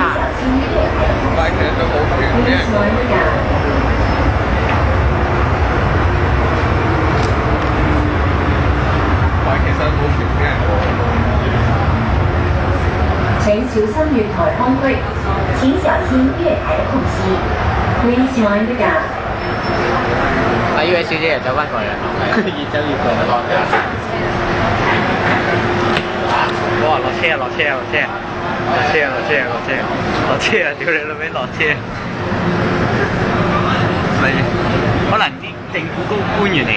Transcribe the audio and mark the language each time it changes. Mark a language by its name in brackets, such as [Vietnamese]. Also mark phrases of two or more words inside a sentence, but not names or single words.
[Cantonese] 但係其實都冇權俾人講。但係其實冇權俾人講。請小心月台空隙，請小心月台空隙。 [English] Please mind the gap。 [Cantonese] 我以為小姐又走翻過嚟啦，越走越過。哇！落車啊！落車啊！落車啊！落車啊！落車啊！落車啊！落車啊！屌你老味落車！咪可能啲政府高官員嚟㗎。